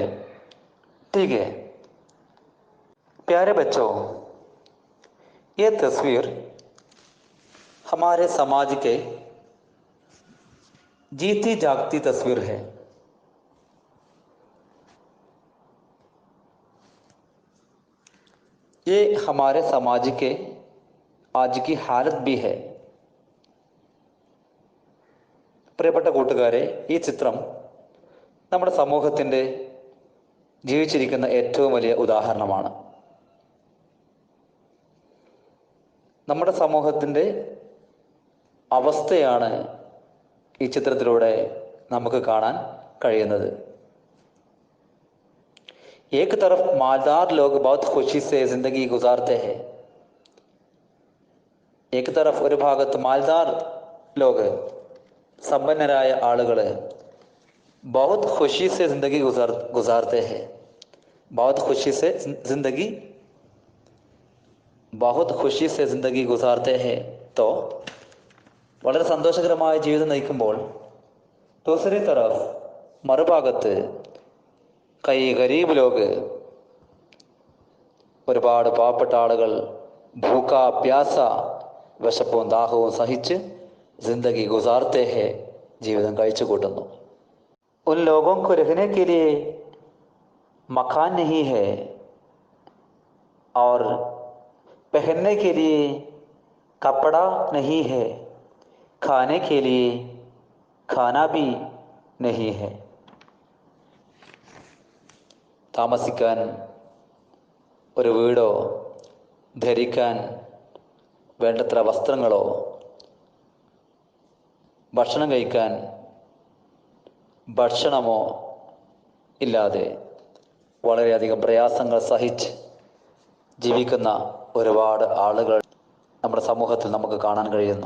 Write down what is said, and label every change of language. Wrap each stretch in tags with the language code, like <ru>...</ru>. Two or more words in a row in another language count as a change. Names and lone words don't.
<hi>ठीक है प्यारे बच्चों, ये तस्वीर हमारे समाज के जीती जागती तस्वीर है। ये हमारे समाज के आज की हालत भी है।</hi> <ml>പ്രിയപ്പെട്ട കൂട്ടുകാരെ, ഈ ചിത്രം നമ്മുടെ സമൂഹത്തിൻ്റെ ജീവിച്ചിരിക്കുന്ന ഏറ്റവും വലിയ ഉദാഹരണമാണ്. നമ്മുടെ സമൂഹത്തിൻ്റെ അവസ്ഥയാണ് ഈ ചിത്രത്തിലൂടെ നമുക്ക് കാണാൻ കഴിയുന്നത്.</ml> <hi>एक तरफ मालदार लोग बहुत खुशी से जिंदगी गुजारते हैं. एक तरफ</hi> <ml>ഒരു ഭാഗത്ത്</ml> <hi>मालदार लोग</hi> <ml>സമ്പന്നരായ ആളുകൾ</ml> <hi>बहुत खुशी से जिंदगी गुजारते हैं. बहुत खुशी से जिंदगी गुजारते हैं.</hi> <ml>तो വളരെ സന്തോഷകരമായ ജീവിതം നയിക്കുമ്പോൾ</ml> <hi>दूसरी तरफ</hi> <ml>മറുഭാഗത്ത്</ml> <hi>कई गरीब लोग</hi> <ml>ഒരുപാട് പാവപ്പെട്ട ആളുകൾ</ml> <hi>भूख प्यास</hi> <ml>വിശപ്പും ദാഹവും സഹിച്ച്</ml> <hi>जिंदगी गुजारते हैं,</hi> <ml>ജീവിതം കഴിച്ചു കൂട്ടുന്നു.</ml> <hi>उन लोगों को रहने के लिए मकान नहीं है और पहनने के लिए कपड़ा नहीं है, खाने के लिए खाना भी नहीं है.</hi> <ml>താമസിക്കാൻ ഒരു വീടോ ധരിക്കാൻ വേണ്ടത്ര വസ്ത്രങ്ങളോ ഭക്ഷണം കഴിക്കാൻ ഭക്ഷണമോ ഇല്ലാതെ വളരെയധികം പ്രയാസങ്ങൾ സഹിച്ച് ജീവിക്കുന്ന ഒരുപാട് ആളുകൾ നമ്മുടെ സമൂഹത്തിൽ നമുക്ക് കാണാൻ കഴിയുന്നു.</ml>